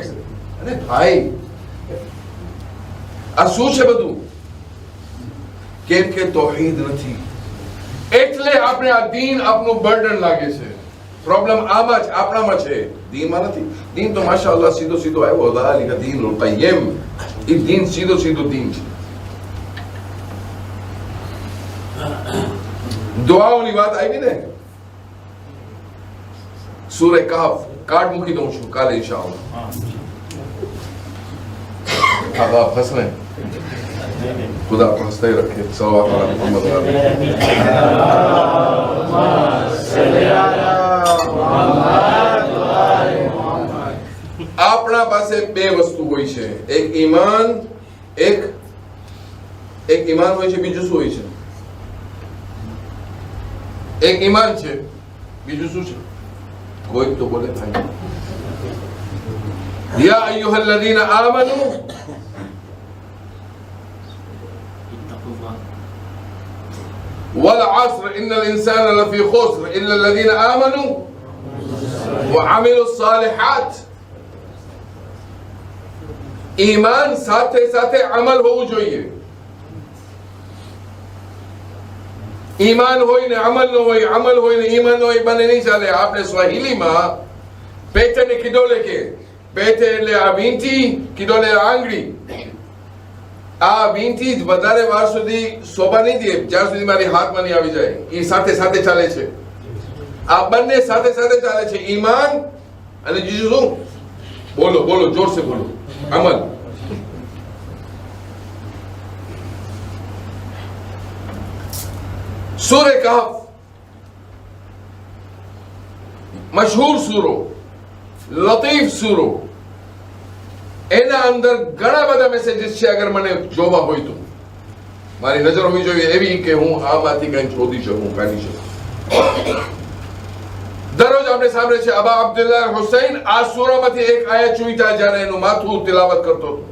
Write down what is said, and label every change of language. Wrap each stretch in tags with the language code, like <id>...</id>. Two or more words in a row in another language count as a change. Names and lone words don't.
<gu>અરે ભાઈ આ શું છે બધું? કેમ કે તૌહીદ નથી. એટલે આપણે આ દીન આપણું બર્ડન લાગે છે. પ્રોબ્લેમ આમાં જ આપણામાં છે, દીનમાં નથી. દીન તો માશાઅલ્લાહ સીધો આવ્યો.</gu> <ar>ذَلِكَ دِينُ الْقَيِّمُ.</ar> <gu>એ દીન સીધો દીન છે. દુઆઓની વાત આવી ને, સૂરે કહફ કાર્ડ મૂકી દઉં છું કાલે ઇન્શાઅલ્લાહ.</gu> <hi>अब आप हंस रहे हैं, खुदा आपको हंसते ही रखे.</hi> <ar>صلى الله عليه وسلم.</ar> <gu>આપણા પાસે બે વસ્તુ હોય છે, એક ઈમાન હોય છે, બીજું શું હોય છે? એક ઈમાન છે, બીજું શું છે? કોઈ તો બોલે ભાઈ.</gu> <ar>يا أيها الذين آمنوا والعصر إن الإنسان لفي خسر إلا الذين آمنوا وعملوا الصالحات.</ar> <gu>ईमान સાથે સાથે અમલ હોવું જોઈએ. ઈમાન હોય ને અમલ ન હોય, અમલ હોય ને ઈમાન ન હોય, બને નહીં ચાલે. આપણે સ્વાહિલીમાં પેટને કીધોલે કે પેટે એટલે આ વીંટી, કીધોલે આંગળી. આ 20 થી વધારે વાર સુધી શોભા નહીં દે જ્યાં સુધી મારી હાથમાં નહીં આવી જાય. એ સાથે સાથે ચાલે છે. આ બંને સાથે સાથે ચાલે છે. ઈમાન અને બીજું શું? બોલો બોલો,</gu> <hi>ज़ोर से बोलो.</hi> <gu>અમલ. સૂર કહફ મશહૂર સૂરો, લતીફ સૂરો, એના અંદર घણા બધા મેસેजेस છે. અગર મને જોવા હોય તો મારી નજર હોવી જોઈએ એવી કે હું આમાંથી કંઈ શોધી શકું, કાઢી શકું. દરરોજ આપણે સાંભળે છે અબા અબ્દુલ્લાહ હુસૈન આ સૂરામાંથી એક આયત ચૂંટા જ્યારે એનું માથું તિલાવત કરતો હતો.</gu>